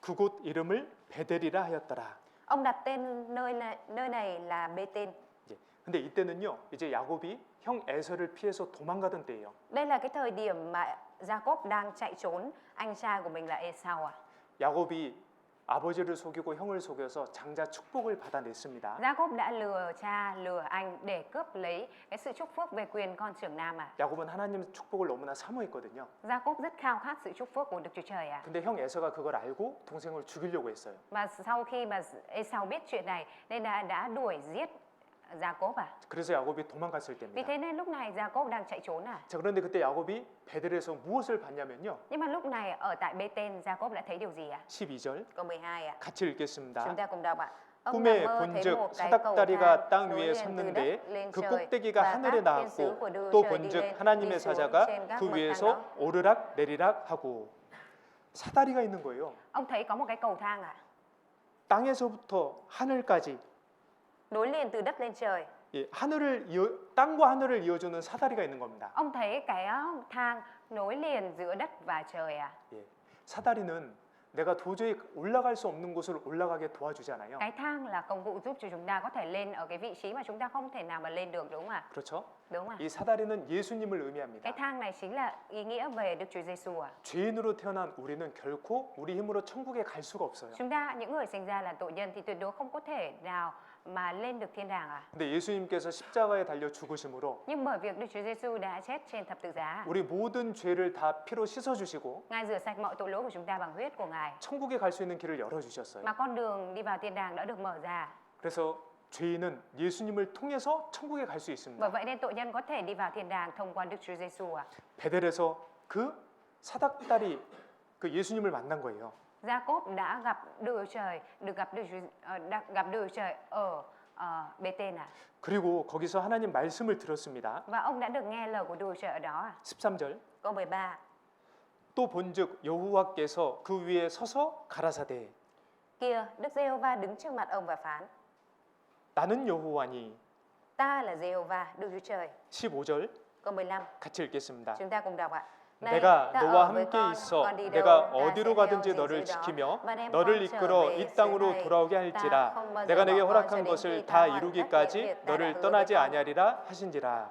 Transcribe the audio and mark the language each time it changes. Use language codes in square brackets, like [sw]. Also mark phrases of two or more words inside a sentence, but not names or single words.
[ko] 그곳 이름을 베델이라 하였더라. [vi] Ông đặt tên nơi này là Bê-tên. [ko] 예. 근데 이때는요, 이제 야곱이 형 에서를 피해서 도망가던 때예요. [vi] Đây là cái thời điểm mà Jacob đang chạy trốn anh trai của mình là Esau à. [ko] 야곱이 아버지를 속이고 형을 속여서 장자 축복을 받아냈습니다. [vi] Jacob đã lừa cha, lừa anh để cướp lấy cái sự chúc phước về quyền con trưởng nam à. [ko] 야곱은 하나님 축복을 너무나 사모했거든요. [vi] Jacob rất khao khát sự chúc phước của Đức Chúa Trời à. [ko] 근데 형 에서가 그걸 알고 동생을 죽이려고 했어요. [vi] Và sau khi mà Esau biết chuyện này nên đã đuổi giết Jacob à. [ko] 그래서 야곱이 도망갔을 [vi] Vì [ko] 때입니다. [vi] thế nên lúc này Jacob đang chạy trốn à. [ko] 자, 그런데 그때 야곱이 베델에서 무엇을 봤냐면요. [vi] Nhưng mà lúc này ở tại Bê-tên Jacob đã thấy điều gì à? [ko] 12절 [vi] Câu 12 à. [ko] 같이 읽겠습니다. [vi] Chúng ta cùng đọc ạ. [ko] 꿈에 본즉 사닥다리가 땅 위에 섰는데 그 꼭대기가 하늘에 닿았고 또 본즉 하나님의 사자가 그 위에서 오르락 내리락 하고 사다리가 있는 거예요. [vi] Ông thấy có một cái cầu thang à? [ko] 땅에서부터 하늘까지 [vi] Nối liền từ đất lên trời. [ko] 예, 땅과 하늘을 이어주는 사다리가 있는 겁니다. [vi] Ông thấy cái thang nối liền giữa đất và trời à? [ko] 예, 사다리는 내가 도저히 올라갈 수 없는 곳을 올라가게 도와주잖아요. [vi] Cái thang là công cụ giúp cho chúng ta có thể lên ở cái vị trí mà chúng ta không thể nào mà lên được, đúng không ạ? [ko] 그렇죠? [vi] Đúng không ạ? [ko] 이 사다리는 예수님을 의미합니다. [vi] Cái thang này chính là ý nghĩa về Đức Chúa Giêsu à? [ko] 죄인으로 태어난 우리는 결코 우리 힘으로 천국에 갈 수가 없어요. [vi] Chúng ta những người sinh ra là tội nhân thì tuyệt đối không có thể nào mà lên được thiên đàng à? [ko] 근데 예수님께서 십자가에 달려 죽으심으로 [vi] Nhưng bởi việc Đức Chúa Giêsu đã chết trên thập tự giá, [ko] 우리 모든 죄를 다 피로 씻어 주시고 [vi] Ngài rửa sạch mọi tội lỗi của chúng ta bằng huyết của Ngài, [ko] 천국에 갈 수 있는 길을 열어 주셨어요. [vi] mà con đường đi vào thiên đàng đã được mở ra. [ko] 그래서 죄인은 예수님을 통해서 천국에 갈 수 [vi] Bởi [ko] 있습니다. [vi] vậy nên tội nhân có thể đi vào thiên đàng thông qua Đức Chúa Giêsu à? [ko] 베델에서 그 사닥다리 그 예수님을 만난 거예요. [vi] Jacob đã gặp Đức Chúa Trời, gặp Đức Chúa Trời ở Bê-tên à? [ko] 그리고 거기서 하나님 말씀을 들었습니다. [vi] Và ông đã được nghe lời của Đức Chúa Trời ở đó à? [ko] 13절 [vi] Câu 13. [ko] 또 본즉 여호와께서 그 위에 서서 가라사대 [vi] Kia, Đức Giê-hô-va đứng trước mặt ông và phán: [ko] 나는 여호와니. [vi] Ta là Giê-hô-va, Đức Chúa Trời. [ko] 15절 [vi] Câu 15. [ko] 같이 읽겠습니다. [vi] Chúng ta cùng đọc ạ. [ko] 내가 너와 함께 있어 내가 어디로 가든지 너를 지키며 너를 이끌어 이 땅으로 돌아오게 할지라 내가 내게 허락한 것을 다 이루기까지 너를 떠나지 아니하리라 하신지라.